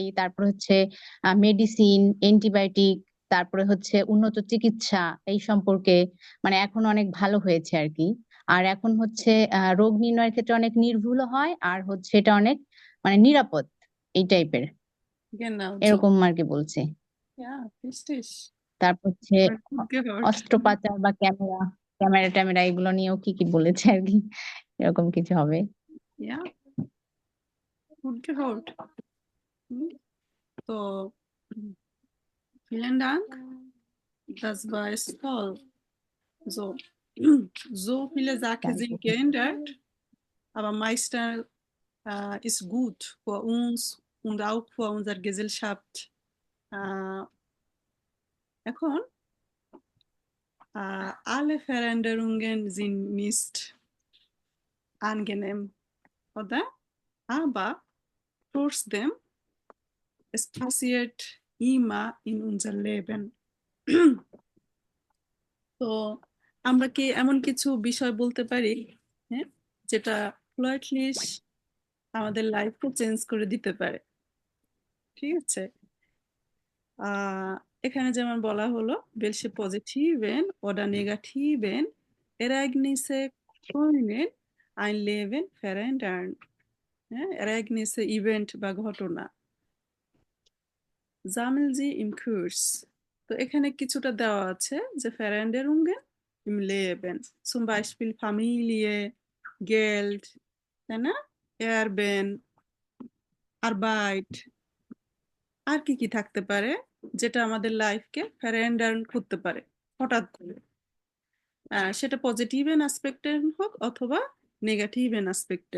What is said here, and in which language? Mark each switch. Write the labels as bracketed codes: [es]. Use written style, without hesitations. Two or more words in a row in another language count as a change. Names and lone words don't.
[bn] তারপর হচ্ছে মেডিসিন, অ্যান্টিবায়োটিক, তারপরে হচ্ছে উন্নত চিকিৎসা এই সম্পর্কে মানে এখন অনেক ভালো হয়েছে আর কি। আর এখন হচ্ছে রোগ নির্ণয়ের ক্ষেত্রে অনেক নির্ভুল হয়, আর হচ্ছে এটা অনেক মানে নিরাপদ এই টাইপের, [de] genau, so, [bn] এরকম আর কি বলছে। [de] ja, richtig, [bn] তারপর হচ্ছে [de] gut gehört, [bn] অস্ত্রোপচার বা ক্যামেরা ক্যামেরা ট্যামেরা এগুলো নিয়েও কি কি বলেছে আর কি, এরকম কিছু হবে। [de] ja, gut gehört. Hm, so, vielen Dank, das war es toll. So, so viele Sachen sind Danke. geändert, aber meistens ist gut für uns und auch für unsere Gesellschaft. [bn] Äh, এখন [de] alle Veränderungen sind nicht angenehm, oder? Aber trotzdem, es passiert immer in unser Leben. [bn] তো আমরা কি এমন কিছু বিষয় বলতে পারি, হ্যাঁ, যেটা প্লটলিশ আমাদের লাইফকে চেঞ্জ করে দিতে পারে, ঠিক আছে? এখানে যেমন বলা হলো, [de] welche positiven oder negativen Ereignisse können ein Leben verändern? হ্যাঁ, Ereignisse, Event [bn] বা ঘটনা। [de] Sammeln Sie im Kurs. [bn] তো এখানে কিছুটা দেওয়া আছে যে [de] Veränderungen im Leben, zum Beispiel Familie, Geld, [bn] তাই না? [de] Erben, Arbeit, [bn] আর কি কি থাকতে পারে যেটা আমাদের লাইফকে ফ্যারেন্ডার্ন করতে পারে হঠাৎ করে, সেটা পজিটিভ এন অ্যাসপেক্টে হোক অথবা নেগেটিভ এন অ্যাসপেক্টে।